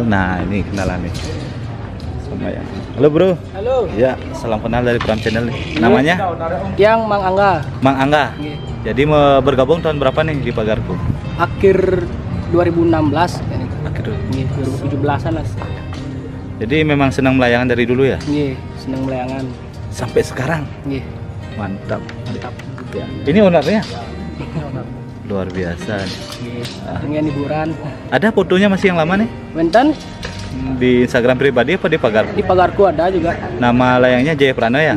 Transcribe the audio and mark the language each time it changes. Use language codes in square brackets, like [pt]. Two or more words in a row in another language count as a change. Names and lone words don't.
[id] Nah, ini kenalan nih. Sama ya. Halo, Bro. Halo. Ya, salam kenal dari Pram Channel nih. Namanya? Yang Mang Angga. Mang Angga. Jadi mau bergabung tahun berapa nih di Pagarku? Akhir 2016 ini. Akhir. 2017-an lah. Jadi memang senang melayangan dari dulu ya? [jv] Nggih, seneng melayangan. [id] Sampai sekarang. Nggih. Mantap. Mantap. Ya. Ini ownernya? Luar biasa nih. Nggih. Dengan hiburan. Ada fotonya masih yang lama nih? Wenten Di Instagram pribadi apa di Pagarku? di Pagarku ada juga. Nama layangnya Jaya Prana ya?